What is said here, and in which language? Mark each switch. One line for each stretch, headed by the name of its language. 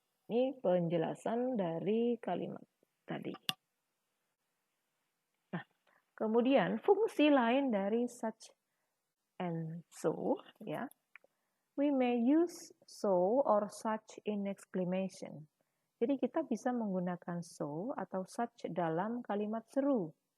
Indonesian: Ini penjelasan dari kalimat tadi. Nah, kemudian fungsi lain dari such and so, ya.
English: We may use so or such in exclamation.
Indonesian: Jadi kita bisa menggunakan so atau such dalam kalimat seru.